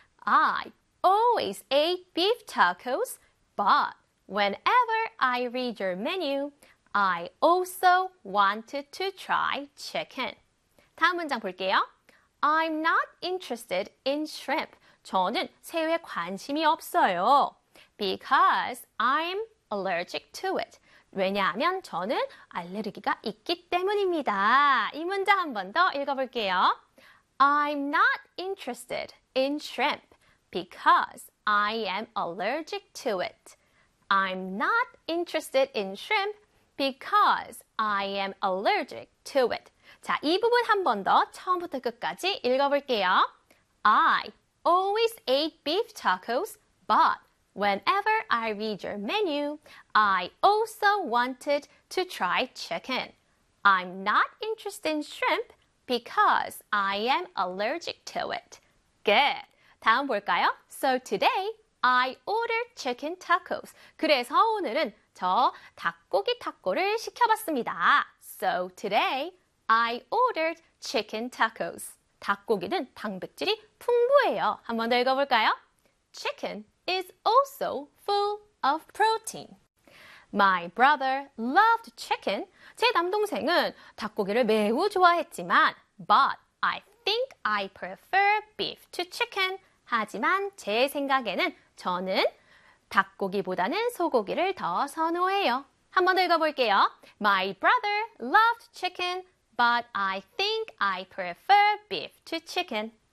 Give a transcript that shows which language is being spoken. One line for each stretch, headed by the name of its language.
English: I always ate beef tacos, but whenever I read your menu, I also wanted to try chicken.
Korean: 다음 문장 볼게요.
English: I'm not interested in shrimp.
Korean: 저는 새우에 관심이 없어요.
English: Because I'm allergic to it.
Korean: 왜냐하면 저는 알레르기가 있기 때문입니다. 이 문장 한번더 읽어볼게요.
English: I'm not interested in shrimp because I am allergic to it. I'm not interested in shrimp because I am allergic to it.
Korean: 자, 이 부분 한번더 처음부터 끝까지 읽어볼게요.
English: I always ate beef tacos, but whenever I read your menu, I also wanted to try chicken. I'm not interested in shrimp because I am allergic to it. Good.
Korean: 다음 볼까요?
English: So today, I ordered chicken tacos.
Korean: 그래서 오늘은 저 닭고기 타코를 시켜봤습니다.
English: So today, I ordered chicken tacos.
Korean: 닭고기는 단백질이 풍부해요. 한번 더 읽어볼까요?
English: Chicken is also full of protein. My brother loved chicken.
Korean: 제 남동생은 닭고기를 매우 좋아했지만,
English: but I think I prefer beef to chicken.
Korean: 하지만 제 생각에는 저는 닭고기보다는 소고기를 더 선호해요. 한번 더 읽어볼게요.
English: My brother loved chicken, but I think I prefer beef to chicken.